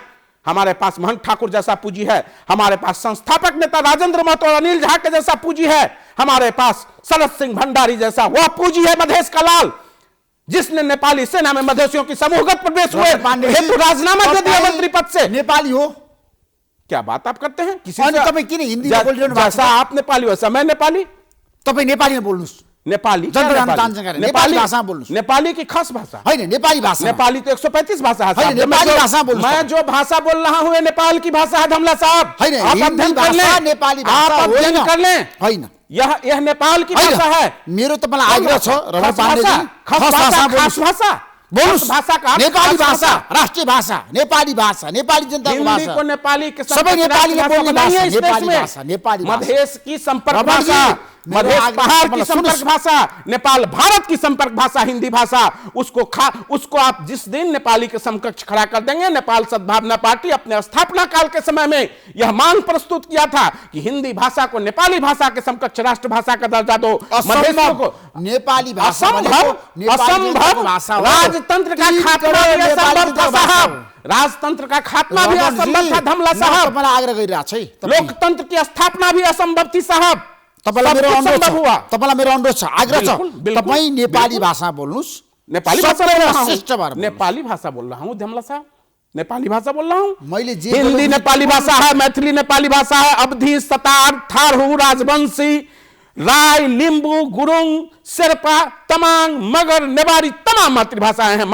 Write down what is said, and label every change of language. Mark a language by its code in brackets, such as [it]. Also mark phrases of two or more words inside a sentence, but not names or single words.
[hi] हमारे पास महंत ठाकुर जैसा पूंजी है, हमारे पास संस्थापक नेता राजेंद्र महतो और अनिल झा के जैसा पूंजी है, हमारे पास शरद सिंह भंडारी जैसा वह पूंजी है, मधेश का लाल, जिसने नेपाली सेना में मधेशियों की समूहगत प्रवेश हुए हेतु राजीनामा दे दिया मंत्री पद से। [ne] नेपाली हो? [hi] क्या बात आप करते हैं? किसी [ne] अनि [hi] से [ne] तपाईं किन हिन्दीमा बोलिरहनु भएको छ? [hi] जैसा आप नेपाली वैसा मैं नेपाली। [ne] तपाईं नेपालीमा बोल्नुस्। नेपाली नेपाली भाषामा बोल्नुस्। [hi] नेपाली की खास भाषा [ne] होइन, नेपाली भाषा। [hi] नेपाली तो 135 भाषा है साहब। [ne] नेपाली भाषा बोल्नुस्। [hi] मैं जो भाषा बोल रहा हूं नेपाल की भाषा है धमला साहब। [ne] होइन, हिन्दी भाषा नेपाली भाषा [hi] आप अध्ययन कर लें। [ne] होइन, [hi] यह नेपाल की भाषा है। [ne] मेरो तपाईँलाई आग्रह छ रमन पाण्डेजी, [hi] खास भाषा [ne] बोल्नुस्। [hi] भाषा का [ne] नेपाली भाषा, राष्ट्रिय भाषा, नेपाली भाषा, नेपाली जनताको भाषा। [hi] हिंदी को नेपाली के [ne] सबै नेपालीले बोल्ने भाषा, नेपाली भाषा, नेपाली भाषा। [hi] मधेश की संपर्क भाषा, मधेश पहाड़ की संपर्क भाषा, नेपाल भारत की संपर्क भाषा हिंदी भाषा। उसको आप जिस दिन नेपाली के समकक्ष खड़ा कर देंगे, नेपाल सद्भावना पार्टी अपने स्थापना काल के समय में यह मांग प्रस्तुत किया था कि हिंदी भाषा को नेपाली भाषा के समकक्ष राष्ट्रभाषा का दर्जा दो। मधेशियों को नेपाली भाषा असंभव, राजतंत्र का खात्मा भी असंभव था साहब, राजतंत्र का खात्मा भी असंभव था धमला साहब। [ne] मलाई आग्रह गरिरहेको छ है, [hi] लोकतंत्र की स्थापना भी असंभव थी साहब। [ne] तपाईलाई मेरो अनुरोध छ, [hi] हुआ [ne] तपाईलाई मेरो अनुरोध छ, आग्रह छ, [hi] बिल्कुल, [ne] तपाई नेपाली भाषा बोल्नुस्। [hi] नेपाली भाषा बोल रहा हूं, हूं, नेपाली भाषा बोल रहा हूं धमला साहब, नेपाली भाषा बोल रहा हूं। [ne] मैले जे [hi] हिंदी नेपाली भाषा है, मैथिली नेपाली भाषा है, अवधी, सतार, थारू, राजवंशी, राय, लिंबू, गुरुंग, शेरपा, तमांग, मगर, नेवारी तमाम मातृभाषाएं हैं।